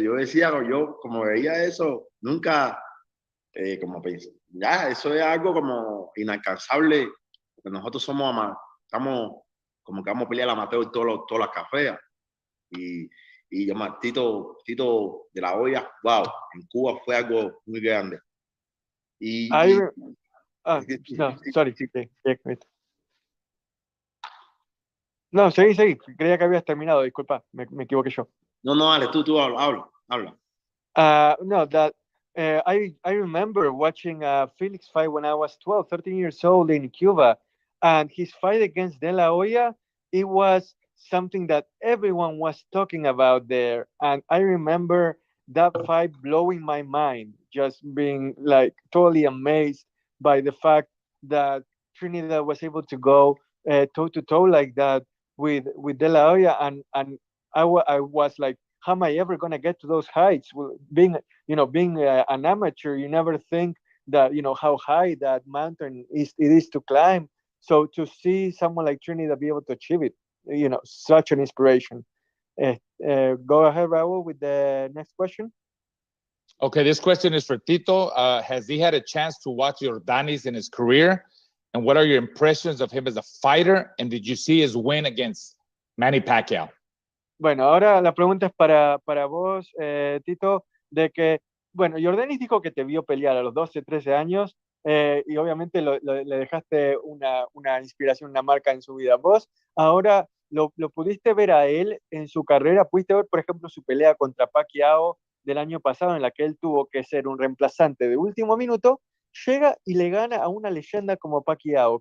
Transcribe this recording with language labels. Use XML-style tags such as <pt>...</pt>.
<es>Yo decía, yo como veía eso, nunca, como pensé, ya, eso es algo como inalcanzable, porque nosotros estamos como que vamos a pelear la amateur todas las cafés, y yo más, Tito De La Hoya, wow, en Cuba fue algo muy grande.</es> <en>No, sorry.</en> <es>No, seguí. Creía que habías terminado, disculpa, me equivoqué yo. No, dale, tú habla.</es> <en>No, that I remember watching Felix fight when I was 12, 13 years old in Cuba, and his fight against De La Hoya, it was something that everyone was talking about there. And I remember that fight blowing my mind, just being like totally amazed by the fact that Trinidad was able to go toe to toe like that with De La Hoya, and I was like, how am I ever going to get to those heights? Well, being an amateur, you never think that how high that mountain is to climb. So to see someone like Trinidad be able to achieve it, such an inspiration. Go ahead, Raul, with the next question. Okay, this question is for Tito. Has he had a chance to watch Yordenis in his career? And what are your impressions of him as a fighter? And did you see his win against Manny Pacquiao?</en> <es>Bueno, ahora la pregunta es para vos, Tito, de que, bueno, Yordenis dijo que te vio pelear a los 12, 13 años, y obviamente le dejaste una inspiración, una marca en su vida. Vos ahora lo pudiste ver a él en su carrera, pudiste ver, por ejemplo, su pelea contra Pacquiao del año pasado, en la que él tuvo que ser un reemplazante de último minuto, llega y le gana a una leyenda como Pacquiao.</es>